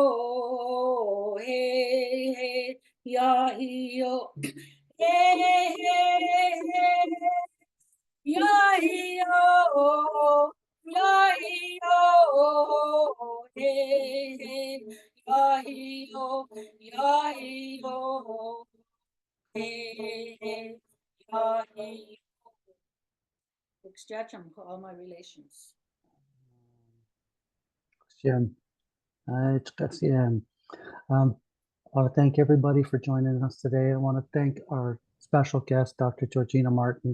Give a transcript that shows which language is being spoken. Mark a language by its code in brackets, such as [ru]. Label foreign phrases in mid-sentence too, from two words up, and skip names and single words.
[en] hey, hey, ya-hi-yo, hey, hey, hey, ya-hi-yo, ya-hi-yo, hey, hey, ya-hi-yo, ya-hi-yo, hey, hey, ya-hi-yo. For all my relations. I want to thank everybody for joining us today. I want to thank our special guest, Dr. Georgina Martin.